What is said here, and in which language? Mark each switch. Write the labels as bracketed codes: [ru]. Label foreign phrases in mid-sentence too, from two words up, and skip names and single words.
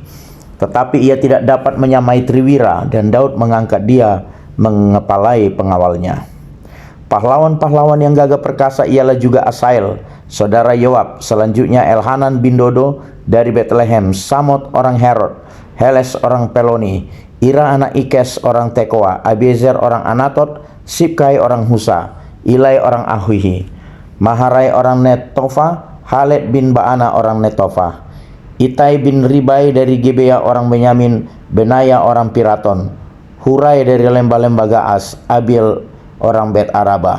[id] Tetapi ia tidak dapat menyamai triwira, dan Daud mengangkat dia mengepalai pengawalnya. Pahlawan-pahlawan yang gagah perkasa ialah juga Asael, saudara Yoab. Selanjutnya Elhanan bin Dodo dari Betlehem, Samot orang Herod, Heles orang Peloni, Ira anak Ikes orang Tekoa, Abiezer orang Anatot, Sibkai orang Husa, Ilai orang Ahuhi, Maharai orang Netofa, Haled bin Baana orang Netofa, Itai bin Ribai dari Gibea orang Benyamin, Benaya orang Piraton, Hurai dari lembah-lembah Gaas, Abil orang Bet Araba,